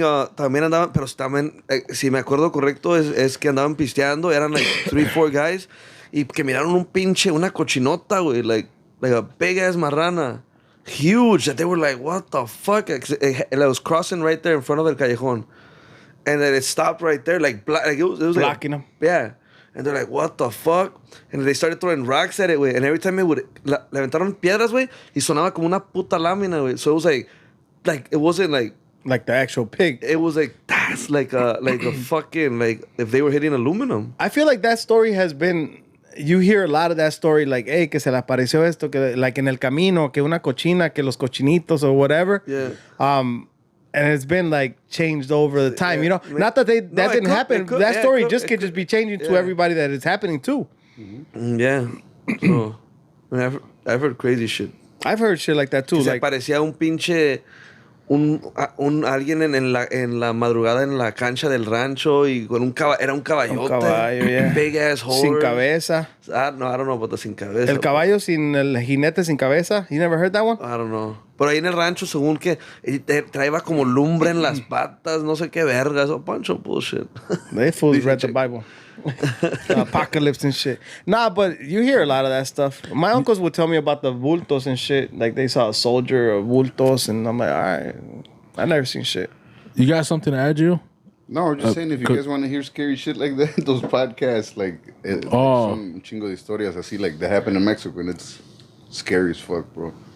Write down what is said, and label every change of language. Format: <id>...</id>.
<es>También andaban, pero también, si me acuerdo correcto, es que andaban pisteando. Eran</es> <en>like 3-4 guys.</en> <es>Y que miraron una cochinota, güey.</es> <en>Like a big ass marrana. Huge. That they were like, what the fuck? It was crossing right there in front of</en> <es>el callejón.</es> <en>And then it stopped right there. Like it was blocking them. Yeah. And they're like, what the fuck? And they started throwing rocks at it, güey. And every time</en> <es>le aventaron piedras, güey. Y sonaba como una puta lámina, güey.</es> <en>So it was like, it wasn't like the actual pig. It was like, that's like a fucking, like, if they were hitting aluminum. I feel like that story has been, you hear a lot of that story, like, hey,</en> <es>que se le apareció esto, que like en el camino, que una cochina, que los cochinitos</es> <en>or whatever. Yeah. And it's been like changed over the time, you know. Not that that didn't happen. That story could just be changing to everybody that it's happening to. Mm-hmm. Yeah. So, I've heard crazy shit. I've heard shit like that too. like,</en> <es>se parecía un pinche alguien en la madrugada en la cancha del rancho y con era un caballote. Un caballo, yeah.</es> <en>Big ass horse.</en> <es>Sin cabeza.</es> <en>No, I don't know about the</en> <es>sin cabeza. El caballo sin el jinete sin cabeza.</es> <en>You never heard that one? I don't know.</en> <es>Pero ahí en el rancho, según que traía como lumbre en las patas, no sé qué vergas.</es> <en>A bunch of bullshit. They fools read the Bible. Apocalypse and shit. Nah, but you hear a lot of that stuff. My uncles would tell me about the bultos and shit. Like they saw a soldier or bultos, and I'm like, all right, I never seen shit. You got something to add, Gio? No, I'm just saying if you guys want to hear scary shit like that, those podcasts, like, some</en> <es>chingo de historias así,</es> <en>like, that happen in Mexico, and it's scary as fuck, bro.</en>